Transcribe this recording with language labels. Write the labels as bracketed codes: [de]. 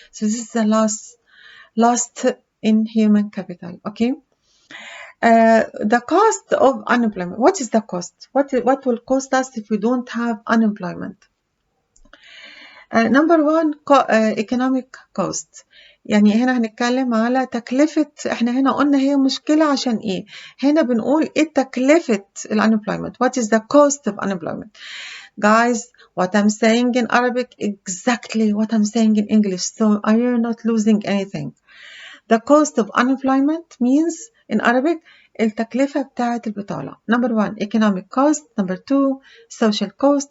[en] So this is a lost in human capital. Okay. The cost of unemployment. What is the cost? What will cost us if we don't have unemployment? Number one, economic cost. [ar] يعني هنا هنتكلم على تكلفة. احنا هنا قلنا هي مشكلة عشان ايه؟ هنا بنقول ايه تكلفة unemployment. [en] What is the cost of unemployment? Guys, what I'm saying in Arabic exactly what I'm saying in English, so you're not losing anything. The cost of unemployment means in Arabic [ar] التكلفة بتاعة البطالة. [en] Number one, economic cost. Number two, social cost.